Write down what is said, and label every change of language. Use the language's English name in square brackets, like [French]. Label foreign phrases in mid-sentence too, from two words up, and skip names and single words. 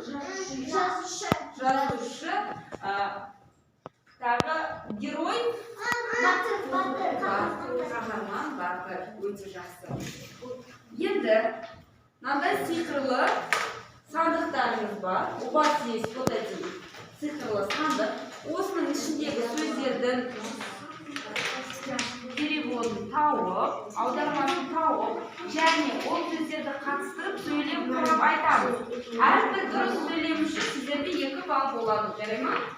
[Kazakh] Жазушы, тағы герой, қаһарман, батыр. Өте жақсы. Енді мынандай сиқырлы сандықтарымыз бар. [Russian] У вас есть вот эти [Kazakh] цифрлы сандық. Осының ішіндегі сөздердің переводын тауып, аудармасын тауып, және ол сөздерді қатыстырып сөйлеп көріп айтамыз. Әрбір дұрыс сөйлем үшін сіздерде 2 балл болады, жарай ма?